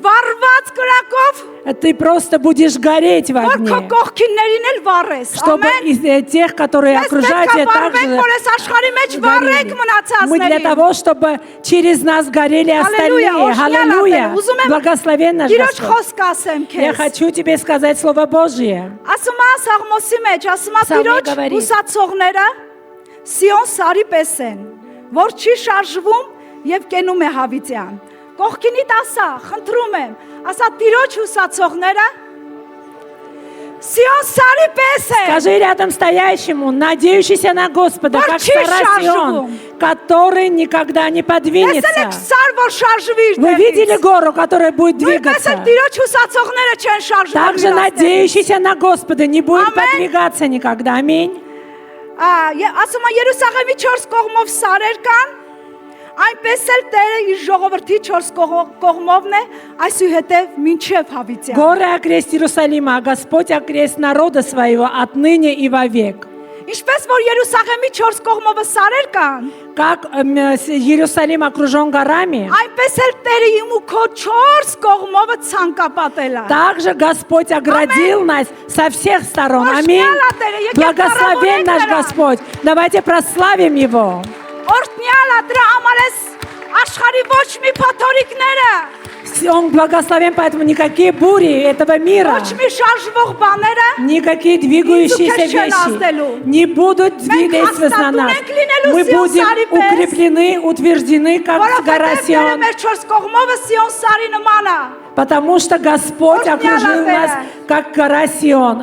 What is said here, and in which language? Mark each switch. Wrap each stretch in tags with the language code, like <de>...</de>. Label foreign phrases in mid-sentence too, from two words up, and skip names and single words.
<ru>Ты просто будешь гореть в огне, чтобы из тех, которые окружают тебя, также горели. Мы для того, чтобы через нас горели остальные. Аллилуйя! Благословен наш Господь. Я хочу тебе сказать Слово Божье. Псалмы говорит,</ru> <hy>Սիոն սարի պես են, որ չի շարժվում եւ կենում է հավիտյան։ Կողքինիդ ասա, խնդրում եմ, ասա Տիրոջ հուսացողները Սիոն սարի պես են։</hy> <ru>Скажи рядом стоящему, надеющийся на Господа, как сара Сион, который никогда не подвинется. Вы видели гору, которая будет двигаться? Также надеющийся на Господа не будет подвигаться никогда. Аминь.</ru> <hy>Ասում է Երուսաղեմի 4 կողմով սարեր կան, այնպես էլ Տերը իր ժողովրդի 4 կողմովն է, այսուհետև մինչև հավիտյան։</hy> <ru>Горы окрест Иерусалима, а Господь окрест народа своего отныне и вовек.</ru> <hy>Ինչպես որ Երուսաղեմի 4 կողմովը սարեր կան,</hy> <ru>как Иерусалим окружен горами,</ru> <hy>այնպես էլ Տերը իմ ու քո 4 կողմովը ցանկապատել է։</hy> <ru>Также Господь оградил нас со всех сторон. Аминь. Благословен наш Господь. Давайте прославим Его.</ru> <hy>Օրհնյալ է դրա համար էս աշխարհի ոչ մի փոթորիկները</hy> <ru>Он благословен, поэтому никакие бури этого мира, никакие двигающиеся вещи не будут действовать на нас. Мы будем укреплены, утверждены, как гора Сион. Потому что Господь окружил нас, как гора Сион.</ru>